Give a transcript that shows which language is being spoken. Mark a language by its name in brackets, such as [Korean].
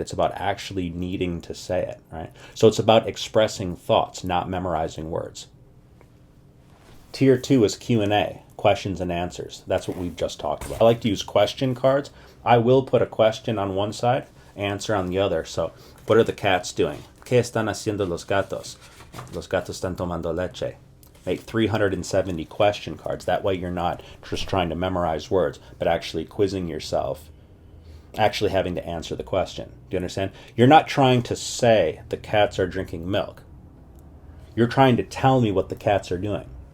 [English] It's about actually needing to say it, right? So it's about expressing thoughts, not memorizing words. Tier 2 is Q&A, questions and answers. That's what we've just talked about. I like to use question cards. I will put a question on one side, answer on the other. So, what are the cats doing? [Spanish] ¿Qué están haciendo los gatos? Los gatos están tomando leche. [English] Make 370 question cards. That way you're not just trying to memorize words, but actually quizzing yourself, actually having to answer the question. Do you understand? You're not trying to say the cats are drinking milk. You're trying to tell me what the cats are doing.